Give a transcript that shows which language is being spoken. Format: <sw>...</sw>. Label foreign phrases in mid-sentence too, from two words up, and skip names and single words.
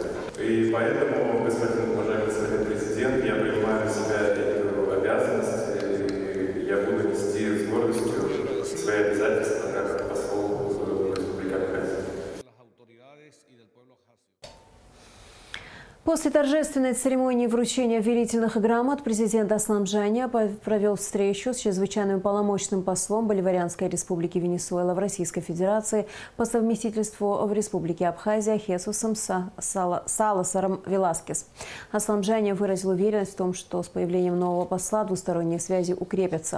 <ru>И поэтому, уважаемый господин президент, я принимаю на себя эту обязанность, и я буду нести с гордостью свои обязательства как посол Республики Абхазия. После торжественной церемонии вручения верительных грамот президент Аслан Бжане провел встречу с чрезвычайным полномочным послом Боливарианской республики Венесуэла в Российской Федерации по совместительству в Республике Абхазия Хесусом Саларосом Веласкес. Аслан Бжане выразил уверенность в том, что с появлением нового посла двусторонние связи укрепятся.</ru>